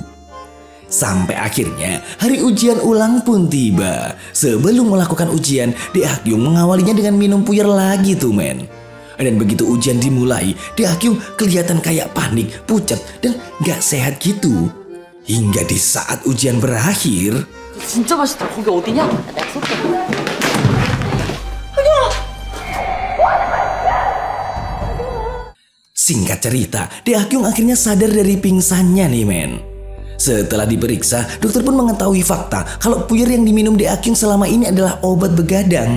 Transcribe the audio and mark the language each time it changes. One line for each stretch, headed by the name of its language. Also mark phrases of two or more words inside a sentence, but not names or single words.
Indonesian: Sampai akhirnya hari ujian ulang pun tiba. Sebelum melakukan ujian, Dek Hakyung mengawalinya dengan minum puyer lagi tuh, men. Dan begitu ujian dimulai, Dek Hakyung kelihatan kayak panik, pucat, dan gak sehat gitu. Hingga di saat ujian berakhir,
Korean: 진짜 맛있다. 거기 어디냐? 내가 쏠게.
Indonesian: singkat cerita, Dek Hakyung akhirnya sadar dari pingsannya nih, men. Setelah diperiksa, dokter pun mengetahui fakta kalau puyer yang diminum Dek Hakyung selama ini adalah obat begadang.